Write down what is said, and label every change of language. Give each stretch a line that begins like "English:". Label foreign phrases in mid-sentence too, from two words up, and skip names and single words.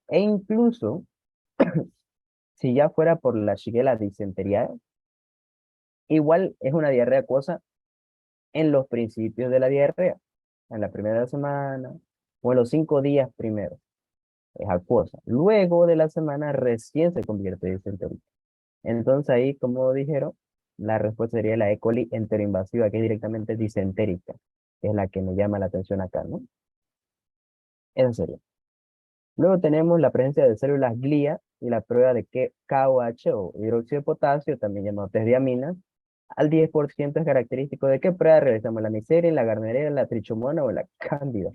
Spanish: E incluso, si ya fuera por la Shigella dysenteriae, igual es una diarrea acuosa en los principios de la diarrea, en la primera semana o en los 5 días primeros. Es acuosa. Luego de la semana recién se convierte en disentérica. Entonces ahí, como dijeron, la respuesta sería la E. coli enteroinvasiva, que es directamente disentérica, que es la que me llama la atención acá, ¿no? Eso sería. Luego tenemos la presencia de células glía y la prueba de que KOH o hidróxido de potasio, también llamado test de aminas, al 10% es característico de qué prueba realizamos, la miseria, la garnerera, la trichomona o la cándida.